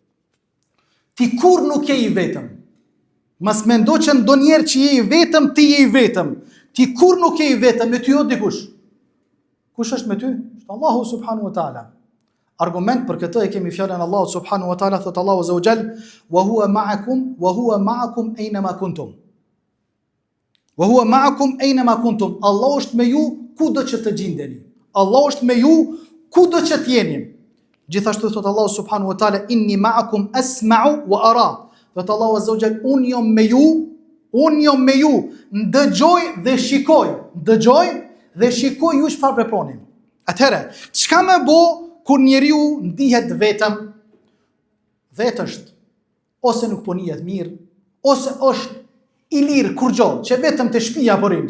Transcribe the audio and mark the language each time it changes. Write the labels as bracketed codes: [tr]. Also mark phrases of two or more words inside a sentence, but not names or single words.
[sq] Ti kur nuk je i vetëm. Mas mendo që ndonjëherë që je i vetëm, ti je i vetëm. Ti kur nuk je i vetëm, me ty o dikush. Kush është me ty? [ar] الله سبحانه وتعالى. [sq] Argument për këtë e kemi fjalën e Allahut [ar] سبحانه وتعالى, [sq] thot Allahu [ar] عز وجل, وهو معكم أينما كنتم. وهو معكم أينما كنتم. [sq] Allahu është me ju kudo që të gjendeni. Allahu është me ju kudo që të jeni. Gjithashtu thot Allahu [ar] سبحانه وتعالى, إني معكم أسمع وأرى. [sq] Thot Allahu [ar] عز وجل, [sq] unë jam me ju, ndëgjoj dhe shikoj. Ndëgjoj dhe shikoj ju çfarë veproni. Atëherë, çka më bë kur njeriu ndihet vetëm? Vetë është, ose nuk po njihet mirë, ose është i lirë kur gjallë, që vetëm të shtëpia po rin.